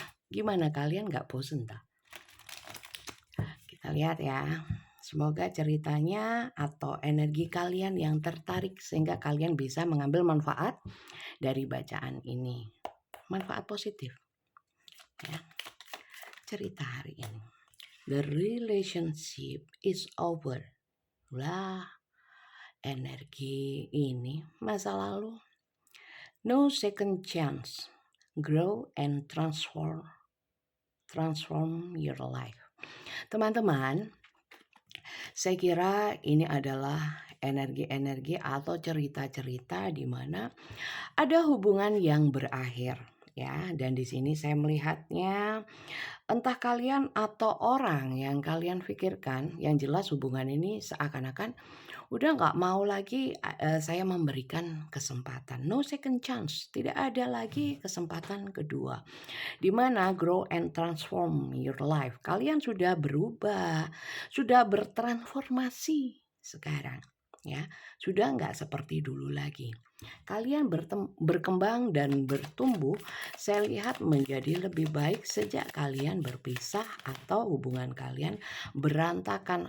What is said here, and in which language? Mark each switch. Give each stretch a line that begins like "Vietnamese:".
Indonesian: Gimana kalian nggak bosan tak? Kita lihat ya. Semoga ceritanya atau energi kalian yang tertarik sehingga kalian bisa mengambil manfaat dari bacaan ini. Manfaat positif. Ya. Cerita hari ini.
English: The relationship is over.
Indonesian: Lah, energi ini masa lalu.
English: No second chance. Grow and transform your life.
Indonesian: Teman-teman, saya kira ini adalah energi-energi atau cerita-cerita di mana ada hubungan yang berakhir ya, dan di sini saya melihatnya entah kalian atau orang yang kalian pikirkan, yang jelas hubungan ini seakan-akan udah nggak mau lagi saya memberikan kesempatan. No second chance, tidak ada lagi kesempatan kedua. Di mana grow and transform your life. Kalian sudah berubah, sudah bertransformasi sekarang. Ya, sudah nggak seperti dulu lagi. Kalian berkembang dan bertumbuh, saya lihat menjadi lebih baik sejak kalian berpisah atau hubungan kalian berantakan.